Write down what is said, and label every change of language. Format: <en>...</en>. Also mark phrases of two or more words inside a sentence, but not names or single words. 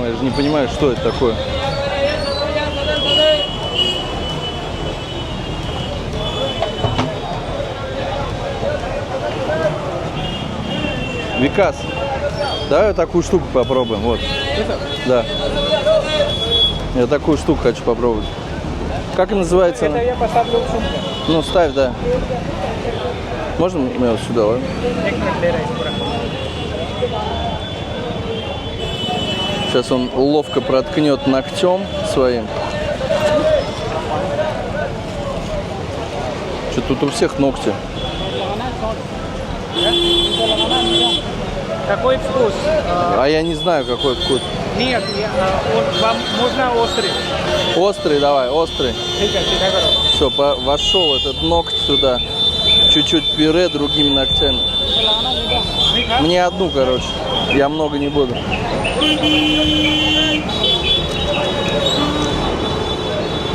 <ru>Я же не понимаю, что это такое. Викас, давай такую штуку попробуем. Вот. Да. Я такую штуку хочу попробовать. Как называется она? Это я поставлю в сумку. Ну, ставь, да. Можно мне вот сюда, ладно?</ru> <hi>एक मिनट ले रहा है इस पूरा</hi> <ru>Сейчас он ловко проткнет ногтем своим. Что тут у всех ногти? Какой вкус? А я не знаю, какой вкус. Нет, вам можно острый. Острый, давай, острый.</ru> <hi>ठीक है करो</hi> <ru>Все, вошел этот ноготь сюда. Чуть-чуть пюре другими ногтями. Мне одну, короче. Я много не буду.</ru>